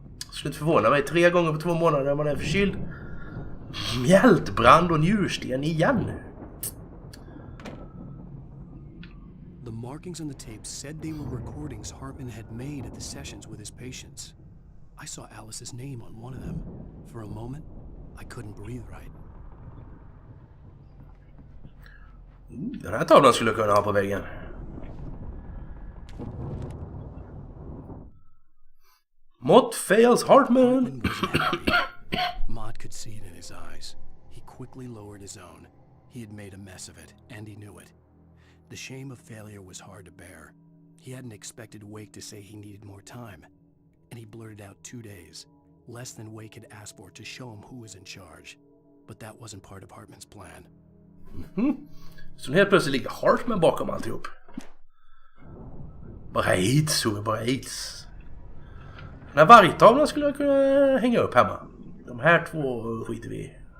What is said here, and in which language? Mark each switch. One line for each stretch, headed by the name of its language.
Swedish: Skulle inte förvåna mig. 3 gånger på 2 månader när man är förkyld. Mjältbrand och njursten igen.
English: The markings on the tape said they were recordings Hartman had made at the sessions with his patients. I saw Alice's name on one of them. For a moment, I couldn't breathe right.
Swedish: Den här tavlan skulle jag kunna ha på väggen.
English: Mott fails Hartman. Mott could see it in his eyes. He quickly lowered his own. He had made a mess of it, and he knew it. The shame of failure was hard to bear. He hadn't expected Wake to say he needed more time. And he blurted out 2 days, less than Wake had asked for, to show him who was in charge. But that wasn't part of Hartman's plan.
Swedish: Så helt plötsligt ligger Hartman bakom alltihop. Bara aids. Den här vargtavlan skulle jag kunna hänga upp hemma. De här två skiter vi i.